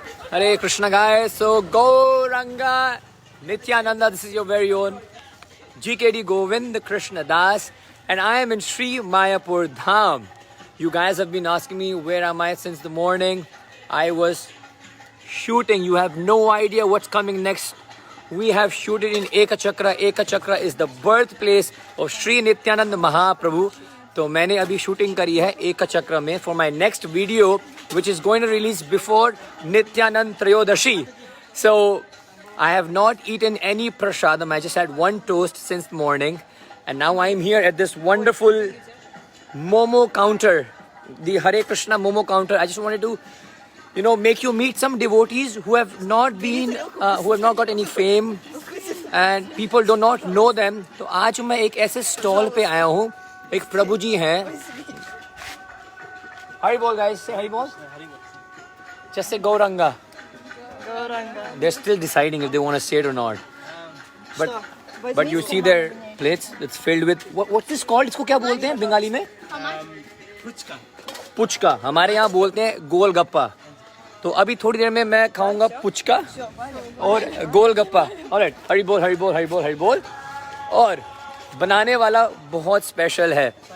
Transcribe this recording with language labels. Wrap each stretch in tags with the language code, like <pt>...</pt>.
<en>Hare Krishna guys, so Gauranga Nityananda, this is your very own GKD Govind Krishna Das, and I am in Sri Mayapur Dham. You guys have been asking me where am I since the morning. I was shooting. You have no idea what's coming next. We have shooted in Ekachakra. Ekachakra is the birthplace of Sri Nityananda Mahaprabhu.</en> <hi>तो मैंने अभी shooting करी है एकचक्र में</hi> <en>For my next video which is going to release before Nityananda Trayodashi. So I have not eaten any prasadam. I just had one toast since morning and now I am here at this wonderful momo counter, the Hare Krishna momo counter. I just wanted to make you meet some devotees who have not got any fame and people do not know them.</en> <hi>तो आज मैं एक ऐसे stall पे आया हूँ. एक प्रभु जी हैं. हरि बोल गाइस, से हरि बोल.</hi> <en>Just say Gauranga. They're still deciding if they want to say it or not. But you see their plates. It's filled with what's this called?</en> <hi>इसको क्या बोलते हैं बंगाली में? पुचका. पुचका. हमारे यहाँ बोलते हैं गोलगप्पा. तो अभी थोड़ी देर में मैं खाऊंगा पुचका और गोलगप्पा. ऑलराइट, हरि बोल हरि बोल हरि बोल हरि बोल. और बनाने वाला बहुत स्पेशल है.</hi>